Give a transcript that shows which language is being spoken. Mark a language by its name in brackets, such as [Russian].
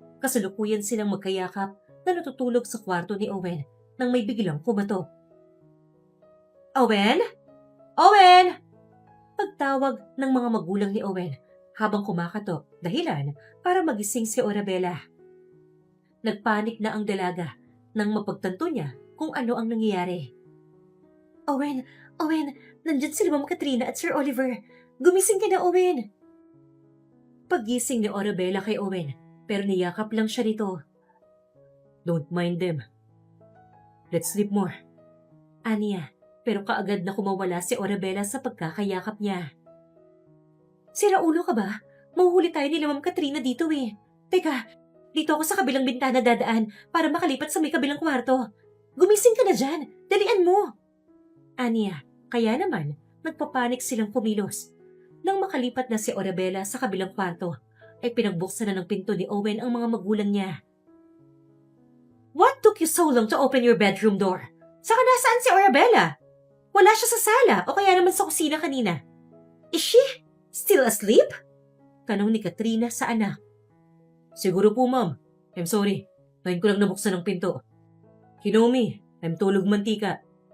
[Filipino] Kasalukuyan silang magkayakap na natutulog sa kwarto ni Owen nang may biglang kumatok. Owen? Owen! Pagtawag ng mga magulang ni Owen habang kumakatok dahilan para magising si Orabella. Nagpanik na ang dalaga nang mapagtanto niya kung ano ang nangyayari. Owen! Owen! Nandyan sila Ma'am Katrina at Sir Oliver. Gumising ka na, Owen! Paggising ni Orabella kay Owen, pero niyakap lang siya nito. [English] Don't mind them. Let's sleep more. [Filipino] Aniya, pero kaagad na kumawala si Orabella sa pagkakayakap niya. Sira ulo ka ba? Mahuhuli tayo nila Ma'am Katrina dito eh. Teka, dito ako sa kabilang bintana dadaan para makalipat sa may kabilang kwarto. Gumising ka na dyan! Dalian mo! Aniya, kaya naman, nagpapanik silang kumilos. Nang makalipat na si Orabella sa kabilang kwarto, ay pinagbuksan na ng pinto ni Owen ang mga magulang niya. [English] What took you so long to open your bedroom door? [Filipino] Saka nasaan si Orabella? Wala siya sa sala o kaya naman sa kusina kanina. [English] Is she still asleep? [Filipino] Tanong ni Katrina sa anak. Siguro po, ma'am. [English] I'm sorry. [Filipino] Ngayon ko lang nabuksan ang pinto. [English] You know me, I'm [Filipino] tulog mantika.